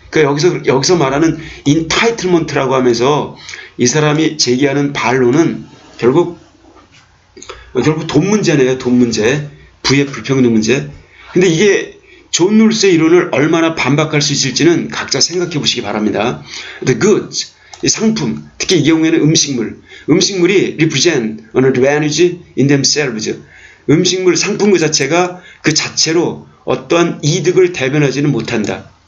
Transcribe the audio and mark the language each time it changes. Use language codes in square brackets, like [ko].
[ko] 그러니까 여기서 말하는 entitlement라고 하면서 이 사람이 제기하는 반론은 결국 돈 문제네요. 돈 문제, 부의 불평등 문제. 근데 이게 존 롤스의 이론을 얼마나 반박할 수 있을지는 각자 생각해 보시기 바랍니다. [en] The goods, [ko] 이 상품, 특히 이 경우에는 음식물이 [en] represent an advantage in themselves. [ko] 음식물, 상품 그 자체가 그 자체로 어떠한 이득을 대변하지는 못한다.